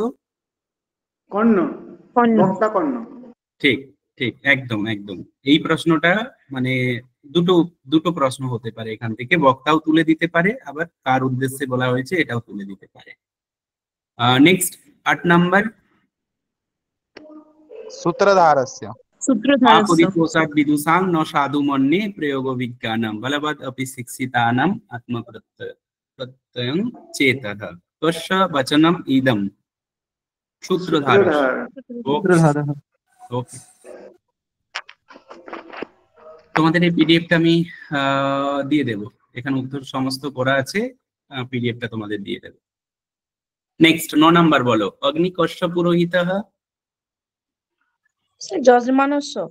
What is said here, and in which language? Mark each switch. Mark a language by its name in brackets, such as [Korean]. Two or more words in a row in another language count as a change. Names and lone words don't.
[Bangla] কর্ণ। বক্তা কর্ণ। ঠিক ঠিক, একদম একদম। এই প্রশ্নটা মানে দুটো দুটো প্রশ্ন হতে পারে এখান থেকে, বক্তাও তুলে দিতে পারে, আবার কার উদ্দেশ্যে বলা হয়েছে এটাও তুলে দিতে পারে। নেক্সট 8 নাম্বার, [Sanskrit] सूत्रधारस्य आपरितोषात् विदुषां न साधु मन्ये प्रयोगो विज्ञानं बलवत् अपि शिक्षितानाम् आत्मप्रत्ययं चेतः। कस्य वचनम् इदं? सूत्रधारस्य। सूत्रधारः। [Bangla] ওকে, তোমাদের এই পিডিএফটা আমি দিয়ে দেব, এখানে উত্তর সমস্ত করা আছে, পিডিএফটা তোমাদের দিয়ে দেব। নেক্সট 9 নাম্বার বলো, [Sanskrit] অগ্নি কশ্য পুরোহিতঃ? যজমানস্য।